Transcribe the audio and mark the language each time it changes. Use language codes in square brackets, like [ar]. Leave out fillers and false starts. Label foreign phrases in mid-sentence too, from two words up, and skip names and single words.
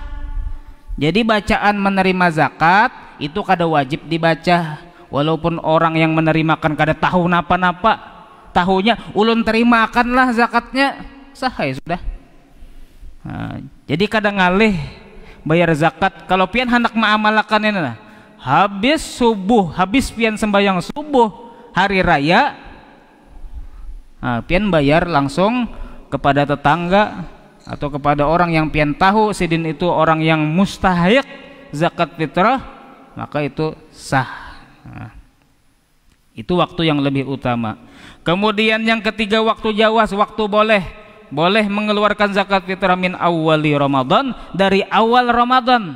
[bjn] Jadi bacaan menerima zakat itu kada wajib dibaca, walaupun orang yang menerimakan kada tahu napa-napa, tahunya ulun terimakanlah zakatnya, sah ya sudah. Nah, jadi kada ngalih bayar zakat. Kalau pian hendak mengamalkan ini lah, habis subuh, habis pian sembahyang subuh hari raya, nah, pian bayar langsung kepada tetangga. atau kepada orang yang pian tahu sidin itu orang yang mustahik zakat fitrah, maka itu sah. [id] Nah, itu waktu yang lebih utama. Kemudian yang ketiga waktu jawaz, waktu boleh mengeluarkan zakat fitrah [ar] من أول رمضان, [id] dari awal Ramadan.